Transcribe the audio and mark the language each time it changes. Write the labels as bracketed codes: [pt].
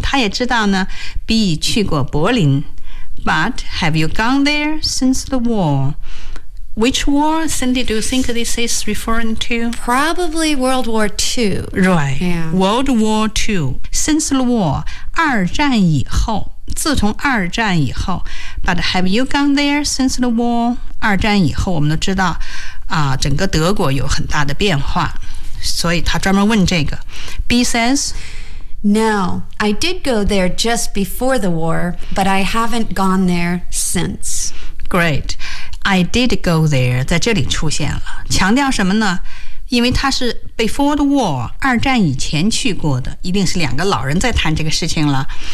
[zh] 他也知道呢 B 去过柏林 [en] But have you gone there since the war? Which war, Cindy, do you think this is referring to? Probably World War II. Right.、 Yeah. World War II. Since the war, [zh] 二战以后，自从二战以后。 [en] But have you gone there since the war? [zh] 二战以后，我们都知道、整个德国有很大的变化。所以他专门问这个。 [en] B says, No, I did go there just before the war, but I haven't gone there since. Great. I did go there [zh] 在这里出现了，强调什么呢？因为它是 [en] before the war [zh] 二战以前去过的，一定是两个老人在谈这个事情了。